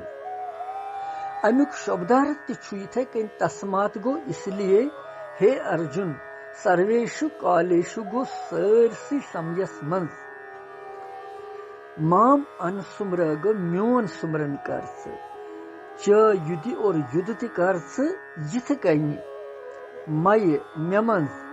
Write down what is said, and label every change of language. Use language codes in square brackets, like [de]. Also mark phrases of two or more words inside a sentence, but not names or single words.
[ks] अमुक शब्दार्थ थे कन तस्मात गो [hi] इसलिए हे अर्जुन [sa] सर्वेषु कालेषु [ks] गो सरसी समयस मंज [sa] माम अनुसुमर [ks] गो म्योन सुमरन कर च युद्धि और युद्ध ति कर यथ कन मय मेमंज